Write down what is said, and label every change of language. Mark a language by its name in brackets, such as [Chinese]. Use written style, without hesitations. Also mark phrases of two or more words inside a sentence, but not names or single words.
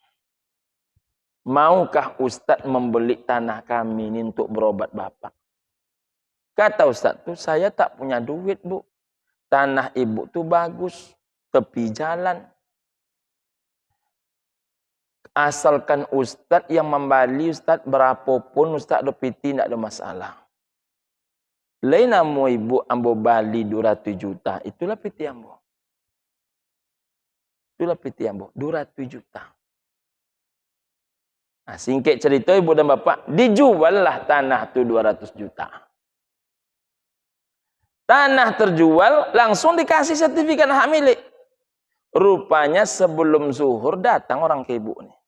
[Indonesian] Maukah Ustaz membeli tanah kami ini untuk berobat bapak? Kata Ustaz tu, saya tak punya duit Bu. tanah ibu tuh bagus, tepi jalan. [Minangkabau] Asalkan ustaz yang membali, ustaz berapapun ustaz do piti tidak ada masalah. Lain amo ibu ambo bali 200 juta, itulah piti ambo. Itulah piti ambo, 200 juta. [Indonesian] Nah, singkat cerita ibu dan bapak, dijuallah tanah tu 200 juta. Tanah terjual, langsung dikasih sertifikat hak milik. Rupanya sebelum zuhur datang orang ke ibu nih.